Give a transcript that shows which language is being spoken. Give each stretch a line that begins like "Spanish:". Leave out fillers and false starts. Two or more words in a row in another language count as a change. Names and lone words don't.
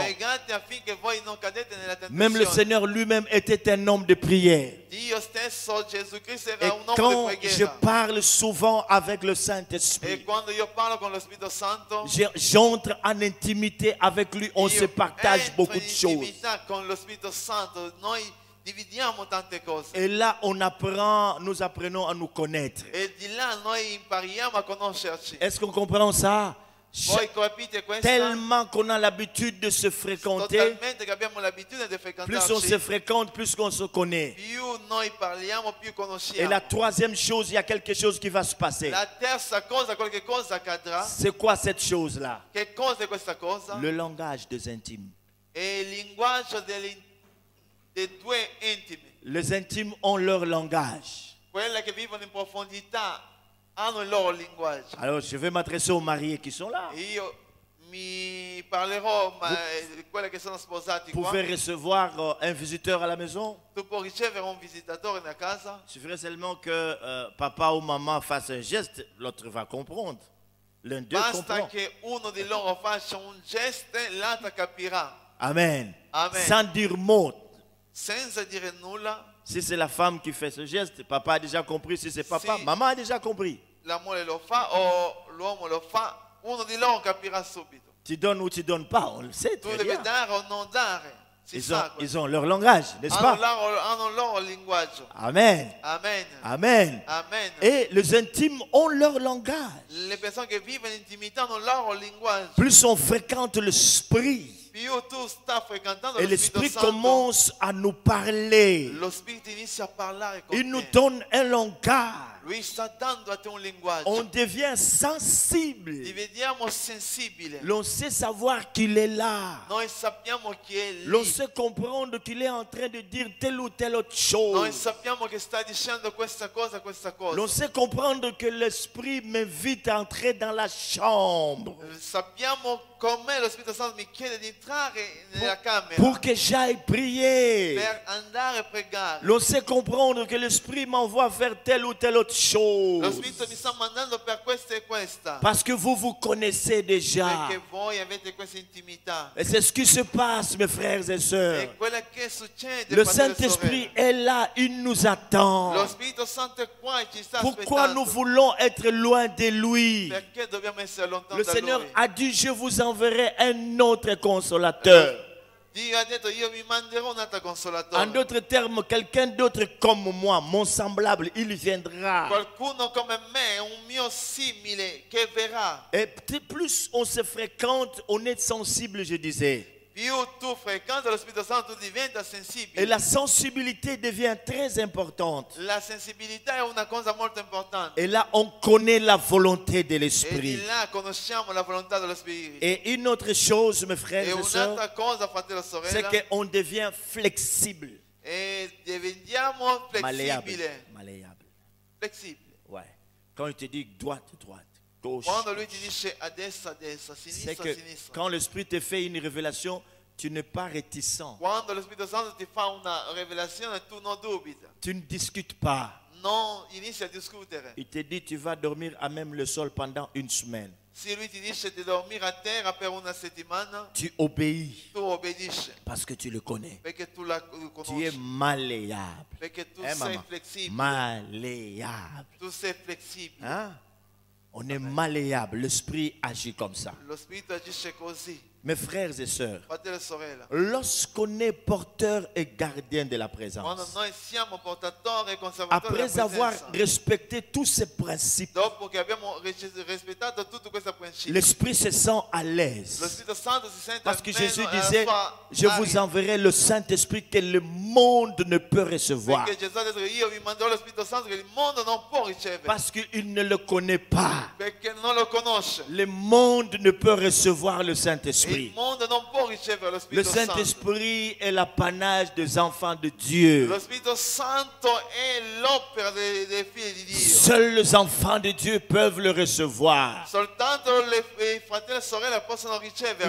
Italian: Pregate affinché voi non cadete nella
French: Même le
Italian: tentazione.
French: Seigneur lui-même était un homme de prière.
Italian: Dio stesso, Gesù Cristo,
French: Et
Italian: era un uomo
French: quand
Italian: di
French: je
Italian: preghiera.
French: parle souvent avec le E Saint-Esprit,
Italian: quando io parlo con lo Spirito Santo,
French: j'entre en intimité avec lui, on se
Italian: io
French: partage
Italian: entro
French: beaucoup
Italian: in
French: de choses.
Italian: intimità con lo Spirito Santo. Noi dividiamo tante cose.
French: Et là, nous apprenons à nous connaître.
Italian: E di là noi impariamo a conoscerci.
French: Est-ce qu'on comprend ça?
Italian: Voi capite questo?
French: Tellement qu'on a l'habitude de se fréquenter,
Italian: Totalmente che abbiamo l'abitudine di
French: plus on se
Italian: frequentarci.
French: fréquente, plus on se connaît.
Italian: Più noi parliamo, più
French: Et
Italian: conosciamo.
French: la troisième chose, il y a quelque chose qui va se passer.
Italian: La terza cosa, qualche cosa accadrà.
French: C'est quoi cette chose-là?
Italian: Che cosa è questa cosa?
French: Le langage des intimes.
Italian: È il linguaggio dei due intimi.
French: Les intimes ont leur langage.
Italian: Quelle che vivono in profondità hanno il loro linguaggio.
French: Alors, je vais m'adresser aux mariés qui sont là.
Italian: Io mi parlerò di quelle che sono sposati
French: Vous
Italian: qua.
French: pouvez recevoir un visiteur à la maison.
Italian: Tu puoi ricevere un visitatore nella casa.
French: Il suffirait seulement que papa ou maman fasse un geste, l'autre va comprendre. L'un d'eux
Italian: Basta
French: comprend.
Italian: che uno di loro faccia un gesto, l'altra capirà. Amen. Amen.
French: Sans dire mot.
Italian: Senza dire nulla,
French: Si c'est la femme qui fait ce geste, papa a déjà compris. Si c'est papa, Si. maman a déjà compris.
Italian: la moglie lo fa o l'uomo lo fa, uno di loro capirà subito.
French: Tu donnes ou tu donnes pas, on le sait Tu très
Italian: devi
French: bien.
Italian: dare o non dare. Si sa questo.
French: Ils ont leur langage, n'est-ce pas?
Italian: Hanno il loro linguaggio. Amen. Amen. Amen. Amen.
French: Et les intimes ont leur langage.
Italian: Le persone che vivono in intimità hanno il loro linguaggio.
French: Plus on fréquente l'esprit,
Italian: Più tu stai frequentando
French: et
Italian: lo Spirito
French: l'esprit
Italian: Santo,
French: commence à nous parler.
Italian: lo Spirito inizia a parlare con
French: Il nous
Italian: te.
French: donne un langage.
Italian: Lui sta dando a te un linguaggio.
French: On devient sensible.
Italian: Diventiamo sensibile.
French: L'on sait savoir qu'il est là.
Italian: Noi sappiamo che è lì.
French: L'on sait comprendre qu'il est en train de dire telle ou telle autre
Italian: Noi
French: chose.
Italian: sappiamo che sta dicendo questa cosa, questa cosa.
French: L'on sait comprendre que l'esprit m'invite à entrer dans la chambre
Italian: Sappiamo com'è lo Spirito Santo mi chiede di entrare nella camera
French: pour que j'aille prier.
Italian: per andare a pregare.
French: L'on sait comprendre que l'esprit m'envoie faire telle ou telle autre
Italian: Lo
French: chose.
Italian: Spirito mi sta mandando per questa e questa.
French: Parce que vous vous connaissez déjà.
Italian: Perché voi avete questa intimità.
French: Et c'est ce qui se passe, mes frères et sœurs.
Italian: E quello che succede,
French: Le
Italian: fratelli e
French: Saint-Esprit
Italian: sorelle.
French: est là, il nous attend.
Italian: Lo Spirito Santo è qua e ci sta
French: Pourquoi nous
Italian: aspettando.
French: voulons être loin de lui?
Italian: Perché dobbiamo essere lontani
French: Le
Italian: da
French: Seigneur
Italian: Lui?
French: a dit, je vous enverrai un autre consolateur.
Italian: Dio ha detto io vi manderò un altro
French: En
Italian: consolatore.
French: d'autres termes, quelqu'un d'autre comme moi, mon semblable, il viendra.
Italian: Qualcuno come me, un mio simile che verrà.
French: Et plus on se fréquente, on est sensible, je disais.
Italian: Più tu frequenti lo Spirito Santo diventa
French: Et
Italian: sensibile.
French: la sensibilité devient très importante.
Italian: La sensibilità è una cosa molto importante.
French: Et là, on connaît la volonté de
Italian: E
French: l'esprit.
Italian: di là conosciamo la volontà dello Spirito.
French: Et une autre chose, mes frères
Italian: E
French: et sœurs,
Italian: un'altra cosa, fratello e
French: c'est
Italian: sorella,
French: qu'on devient flexible.
Italian: e diventiamo
French: Malléable.
Italian: flessibile.
French: Malléable.
Italian: Flessibile.
French: Ouais. Quand il te dit droite, droite, gauche.
Italian: Quando lui ti dice a destra,
French: C'est
Italian: sinistra,
French: que
Italian: sinistra.
French: quand l'Esprit te fait une révélation, tu n'es pas réticent.
Italian: Quando lo Spirito Santo ti fa una rivelazione, tu non dubita.
French: Tu ne discutes pas.
Italian: Non inizi a discutere.
French: Il te dit, tu vas dormir à même le sol pendant une semaine.
Italian: Se lui ti dice di dormire a terra per una settimana,
French: Tu obéis
Italian: tu obbedisci
French: parce que tu le connais.
Italian: perché tu la
French: Tu es
Italian: conosci.
French: malléable.
Italian: Perché tu
French: Hein,
Italian: sei
French: maman?
Italian: flessibile.
French: Malléable.
Italian: Tu sei flessibile.
French: Hein? On est malléable. L'Esprit agit comme ça.
Italian: Lo Spirito agisce così.
French: Mes frères et sœurs,
Italian: Fratello e sorella.
French: lorsqu'on est porteur et gardien de la
Italian: Quando
French: présence,
Italian: noi siamo portatori e conservatori della
French: après avoir
Italian: presenza,
French: respecté tous ces principes,
Italian: dopo che abbiamo rispettato tutto questo principio,
French: l'Esprit se sent à
Italian: lo
French: l'aise.
Italian: Spirito Santo si sente
French: Parce que
Italian: almeno
French: Jésus
Italian: alla
French: disait,
Italian: sua
French: je vous
Italian: aria.
French: enverrai le Saint-Esprit que le monde ne peut recevoir.
Italian: Perché Gesù ha detto che io vi manderò lo Spirito Santo che il mondo non può ricevere.
French: Parce qu'il ne le connaît pas.
Italian: Perché non lo conosce.
French: Le monde ne peut recevoir le
Italian: E il
French: Saint-Esprit. Saint-Esprit.
Italian: mondo non può ricevere lo
French: Le
Italian: Spirito Santo.
French: Saint-Esprit est l'apanage des enfants de Dieu.
Italian: Lo Spirito Santo è l'opera dei figli di Dio.
French: Seuls les enfants de Dieu peuvent le recevoir.
Italian: Soltanto i fratelli e sorelle possono riceverlo.